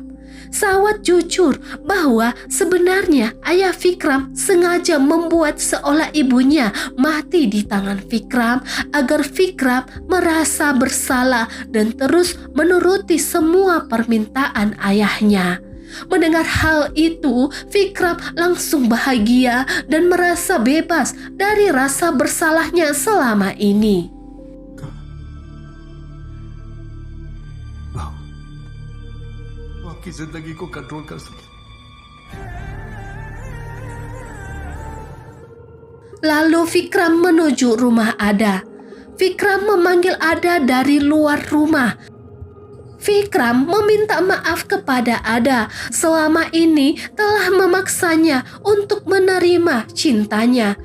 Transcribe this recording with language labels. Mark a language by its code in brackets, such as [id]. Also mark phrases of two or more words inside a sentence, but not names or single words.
[id] Sawat jujur bahwa sebenarnya ayah Vikram sengaja membuat seolah ibunya mati di tangan Vikram agar Vikram merasa bersalah dan terus menuruti semua permintaan ayahnya. Mendengar hal itu, Vikram langsung bahagia dan merasa bebas dari rasa bersalahnya selama ini. [hi] आपकी जिंदगी को कंट्रोल कर सके। [id] Lalu Vikram menuju rumah Ada. Vikram memanggil Ada dari luar rumah. Vikram meminta maaf kepada Ada selama ini telah memaksanya untuk menerima cintanya.